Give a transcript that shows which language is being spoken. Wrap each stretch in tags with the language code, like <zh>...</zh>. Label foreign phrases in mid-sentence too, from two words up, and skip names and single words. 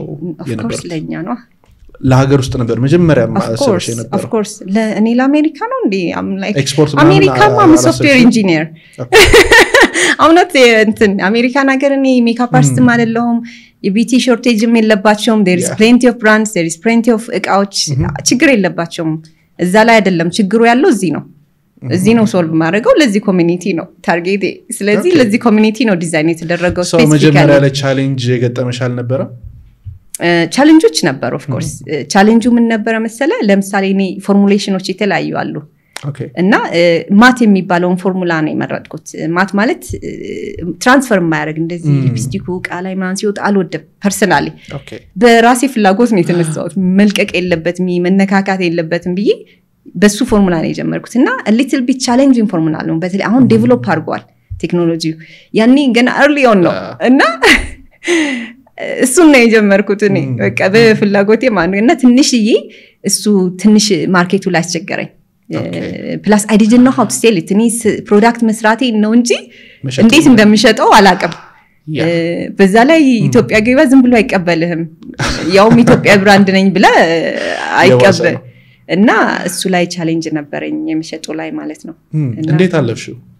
<am>የነበሩት ለኛ ነው ለሀገር ውስጥ ነበር መጀመሪያ ማሰብሽ ነበር</am> <en>of course</en> <am>ለእኔ ለአሜሪካ ነው እንዴ</am> <en>I'm like</en> <am>ኤክስፖርት አሜሪካ ማም</am> <en>software engineer</en> <am>አውነት እንትን አሜሪካን ሀገር እኔ</am> <en>makeup artist</en> <am>አይደለሁም የቢቲ ሾርቴጅም የለባቸውም</am> <en>there is plenty of brands there is plenty of</en> <am>እቃዎች ችግር የለባቸውም እዛ ላይ አይደለም ችግሩ ያለው እዚህ ነው ሶልቭ ማድረገው ለዚህ ኮሚኒቲ ነው ታርጌት ስለዚህ ለዚህ ኮሚኒቲ ነው ዲዛይን የተደረገው ስፔሲፊካሊ መጀመሪያ ላይ ቻሌንጅ የገጠመሻል ነበር ቻሌንጆች ነበር</am> <en>of course</en> <am>ቻሌንጁ ምን ነበር መሰለ ለምሳሌ እኔ ፎርሙሌሽኖች የተለያዩ አሉ እና ማት የሚባለውን ፎርሙላ ነው የመረጥኩት ማት ማለት ትራንስፈር ማያደርግ እንደዚህ ሊፕስቲኩ ቃላይ ማን ሲወጣ አልወደም ፐርሰናሊ በራሴ ፍላጎት ነው የተነሳሁት መልቀቅ የለበትም መነካካት የለበትም ብዬ በሱ ፎርሙላ ነው የጀመርኩት እና</am> <en>a little bit challenging</en> <am>ፎርሙላ ነው በተለይ አሁን ዴቨሎፕ አድርጓል ቴክኖሎጂው ያኔ ገና</am> <en>early on</en> <am>ነው እና እሱን ነው የጀመርኩት እኔ በቃ በፍላጎቴ ማለት እና ትንሽዬ እሱ ትንሽ ማርኬቱ ላይ አስቸገረኝ</am> <en>plus I didn't know how to sell it</en> <am>እኔ ፕሮዳክት መስራቴ ነው እንጂ እንዴት እንደምሸጠው አላቀም በዛ ላይ ኢትዮጵያ ገበያ ዝም ብሎ አይቀበልህም ያው ኢትዮጵያ ብራንድ ነኝ ብለ አይቀበል እና እሱ ላይ ቻሌንጅ ነበርኝ የምሸጠው ላይ ማለት ነው እንዴት አለፍሽው</am>